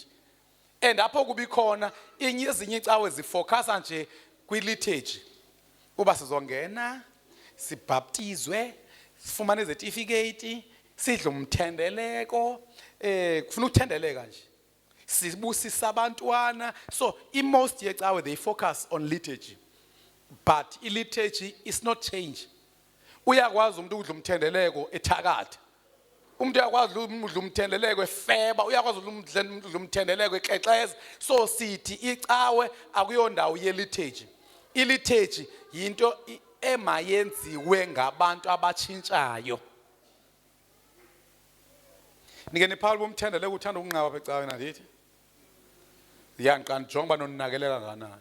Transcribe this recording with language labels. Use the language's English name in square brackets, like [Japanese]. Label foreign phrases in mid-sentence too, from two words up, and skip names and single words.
[Xhosa] And apho kubikhona ezinye icawe zifocusa nje kwiliturgy. Kuba sizongena, sibaptizwe, sifumane izetifikethi, sidle umthendeleko, kufuna ukuthendeleka nje. Sibusisa abantwana. [English] So most yecawe they focus on liturgy. But liturgy is not change. [Xhosa] Uyakwazi umuntu udla umthendeleko ethakatha. Umuntu uyakwazi udla umthendeleko efeba, uyakwazi udla umthendeleko exexeza. So sithi icawe akuyondawo yeliturgy. Iliturgy yinto emayenziwe ngabantu abatshintshayo. Nike niphawula umthendeleko uthanda ukunqaba ecaweni andithi. Yanqani jonga banonakelela kangakanani.